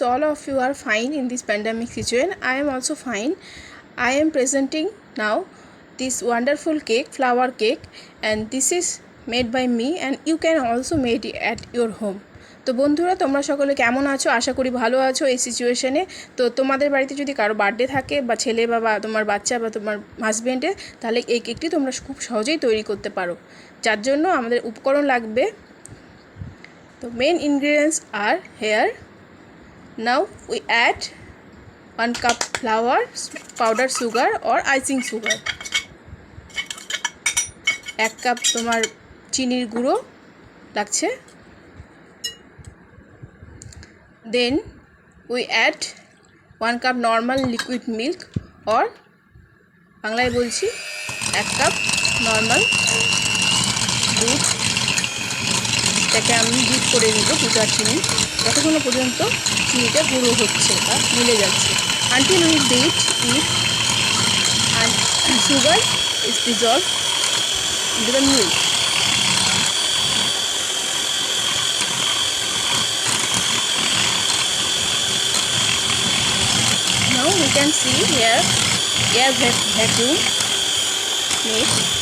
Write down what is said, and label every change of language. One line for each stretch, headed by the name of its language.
English: All of you are fine in this pandemic situation. I am also fine. I am presenting now this wonderful cake, flower cake, and this is made by me, and you can also make it at your home.
Bangla: তো বন্ধুরা, তোমরা সকলে কেমন আছো? আশা করি ভালো আছো এই সিচুয়েশনে। তো তোমাদের বাড়িতে যদি কারো বার্থডে থাকে বা ছেলে বা তোমার বাচ্চা বা তোমার হাজবেন্ডের, তাহলে এই কেকটি তোমরা খুব সহজেই তৈরি করতে পারো। যার জন্য আমাদের উপকরণ লাগবে।
English: The main ingredients are here. Now we add 1 cup flour, powdered sugar or icing sugar.
Bangla: 1 cup তোমার চিনির গুঁড়ো লাগছে।
English: Then we add 1 cup normal liquid milk or
Bangla: বাংলায় বলছি
English: 1 cup normal দুধ।
Bangla: এটাকে আমি বিট করে নেব 2-4 মিনিট যতক্ষণ পর্যন্ত চিনিটা গুঁড়ো হচ্ছে বা মিলে যাচ্ছে।
English: Until we beat it and sugar is dissolved into the milk. Now we can see here air vacuum made.